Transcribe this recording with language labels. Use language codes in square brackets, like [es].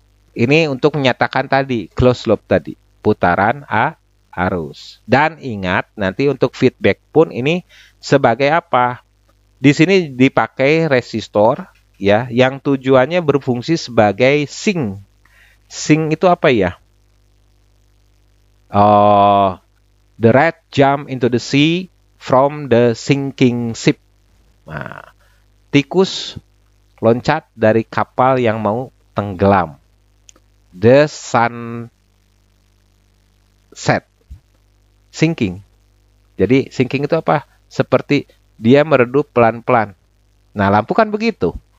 [id] Ini untuk menyatakan tadi closed loop tadi, putaran arus. Dan ingat nanti untuk feedback pun ini sebagai apa? Di sini dipakai resistor, ya, yang tujuannya berfungsi sebagai sink. Sink itu apa ya? [en] The rat jump into the sea from the sinking ship. [id] Nah, tikus loncat dari kapal yang mau tenggelam. [en] The sun set. [id] sinking. Jadi sinking itu apa? Seperti dia meredup pelan-pelan. Nah, lampu kan begitu.